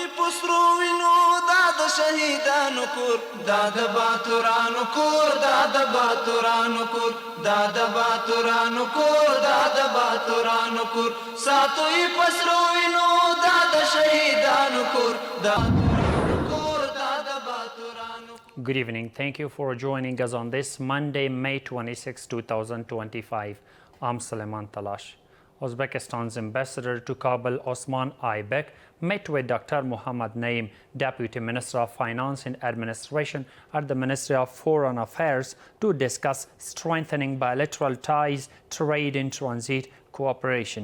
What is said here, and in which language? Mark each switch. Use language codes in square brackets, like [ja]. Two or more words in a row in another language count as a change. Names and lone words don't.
[ps] پسرو وینو دا د شهیدانو کور دا د باتورانو کور دا د باتورانو کور دا د باتورانو کور دا د باتورانو کور ساتوي پسرو وینو دا د شهیدانو کور دا [en] Good evening. Thank you for joining us on this Monday, May 26, 2025. I'm Suleiman Talash. Uzbekistan's ambassador to Kabul, Osman Aybek, met with Dr. Muhammad Naim, Deputy Minister of Finance and Administration at the Ministry of Foreign Affairs, to discuss strengthening bilateral ties, trade and transit cooperation.